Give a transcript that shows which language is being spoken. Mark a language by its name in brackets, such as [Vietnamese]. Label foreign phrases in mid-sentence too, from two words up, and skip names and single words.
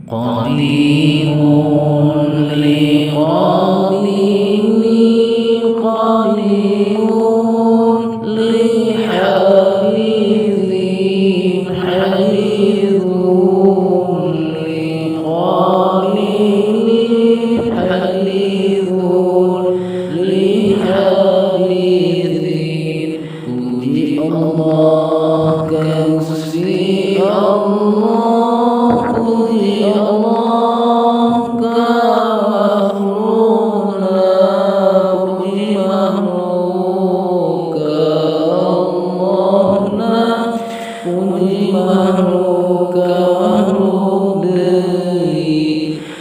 [Arabic] قديمٌ لقديمٍ قديمٌ لحديثٍ حديثٌ لقديمٍ حديثٌ لحديثٍ. [Sundanese] Puji Allah, Gusti Allah, puji Allah, makhlukna, puji makhluk Allahna, puji makhluk deui.